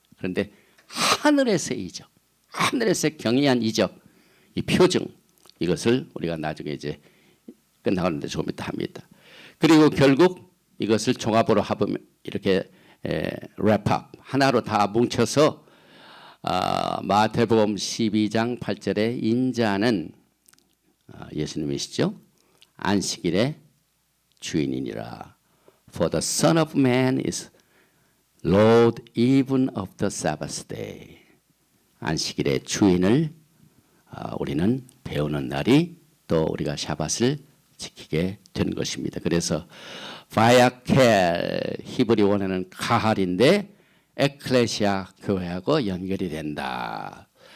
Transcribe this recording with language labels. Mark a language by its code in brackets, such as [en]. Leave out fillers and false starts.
[ko] 그런데 하늘에서의 이적, 하늘에서의 경이한 이적, 이 표징 이것을 우리가 나중에 이제 끝나가는데 좀 이따 합니다. 그리고 결국 이것을 종합으로 합하면 이렇게 랩업 하나로 다 뭉쳐서 마태복음 12장 8절에 인자는 예수님이시죠. 안식일의 주인이니라. [en] For the Son of Man is Lord even of the Sabbath day. [ko] 안식일의 주인을 우리는 배우는 날이 또 우리가 샤밧을 지키게 된 것입니다. 그래서 바야켈 히브리 원어는 카할인데 에클레시아 교회하고 연결이 된다.